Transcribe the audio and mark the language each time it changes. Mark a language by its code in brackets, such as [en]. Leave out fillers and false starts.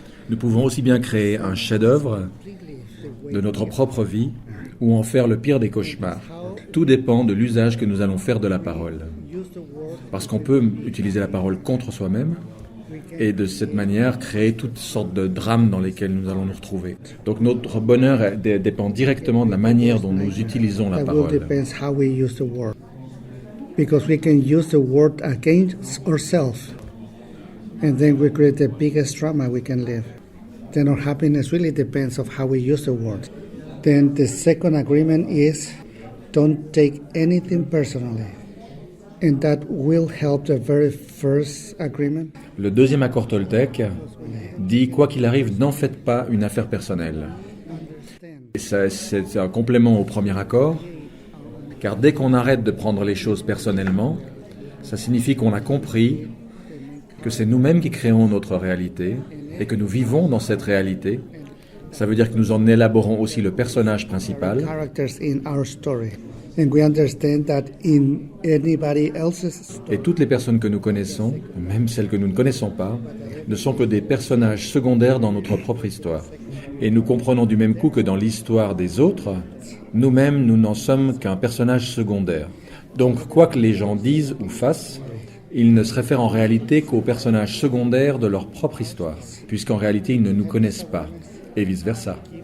[fr] Nous pouvons aussi bien créer un chef-d'œuvre de notre propre vie ou en faire le pire des cauchemars. Tout dépend de l'usage que nous allons faire de la parole. Parce qu'on peut utiliser la parole contre soi-même et de cette manière créer toutes sortes de drames dans lesquels nous allons nous retrouver. Donc notre bonheur dépend directement de la manière dont nous utilisons la [en] That will [fr] parole. [en] depends how we use the word. Because we can use the word against ourselves, and then we create the biggest drama we can live. Then our happiness really depends of how we use the word. Then the second agreement is don't take anything personally. And that will help the very first agreement. [fr] Le deuxième accord Toltec dit « Quoi qu'il arrive, n'en faites pas une affaire personnelle ». Et ça, c'est un complément au premier accord, car dès qu'on arrête de prendre les choses personnellement, ça signifie qu'on a compris que c'est nous-mêmes qui créons notre réalité et que nous vivons dans cette réalité. Ça veut dire que nous en élaborons aussi le personnage principal. [en] Characters in our story. And we understand that in anybody else's story. [fr] Et toutes les personnes que nous connaissons, même celles que nous ne connaissons pas, ne sont que des personnages secondaires dans notre propre histoire. Et nous comprenons du même coup que dans l'histoire des autres, nous-mêmes, nous n'en sommes qu'un personnage secondaire. Donc, quoi que les gens disent ou fassent, ils ne se réfèrent en réalité qu'aux personnages secondaires de leur propre histoire, puisqu'en réalité, ils ne nous connaissent pas, et vice-versa.